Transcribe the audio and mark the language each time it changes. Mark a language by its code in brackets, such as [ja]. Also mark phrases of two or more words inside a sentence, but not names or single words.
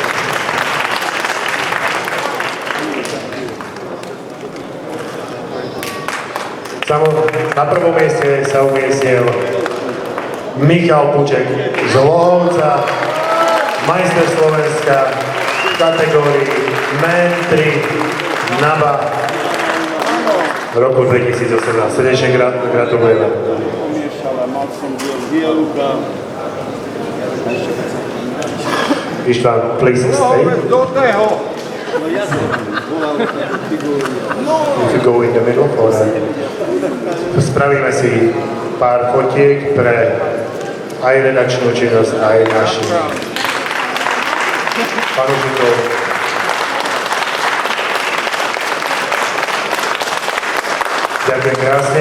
[sk] Na prvom mieste sa umiestnil Michal Puček z Lohovca, majster Slovenska v kategórii Men 3 NABA v roku 2018. Srdečne gratulujeme. Ištván, [en] please stay. If you go in the middle, [sk] spravíme si pár fotiek pre aj redakčnú činnosť, aj našich fanúšikov. Ďakujem krásne.